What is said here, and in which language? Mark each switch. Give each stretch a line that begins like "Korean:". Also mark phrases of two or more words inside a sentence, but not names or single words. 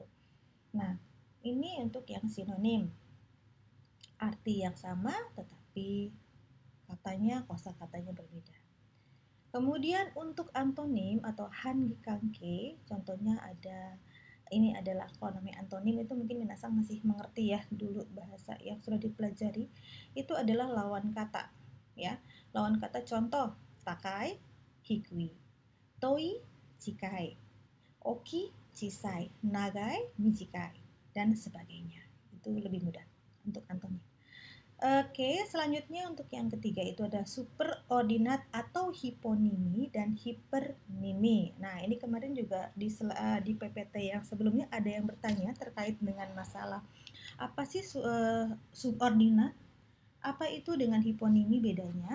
Indonesian: Nah, ini untuk yang sinonim. Arti yang sama tetapi katanya kosakatanya berbeda. Kemudian untuk antonim atau hangikangke, contohnya ada, ini adalah kalau namanya antonim itu mungkin minasang masih mengerti ya, dulu bahasa yang sudah dipelajari itu adalah lawan kata ya. Lawan kata contoh
Japanese: 高い、低い、遠い、近い、大きい、小さい、長い、短い
Indonesian: dan sebagainya. Itu lebih mudah untuk antonim. Oke, selanjutnya untuk yang ketiga itu ada superordinat atau hiponimi dan hipernimi. Nah, ini kemarin juga di PPT yang sebelumnya ada yang bertanya terkait dengan masalah apa sih subordinat, apa itu dengan hiponimi bedanya.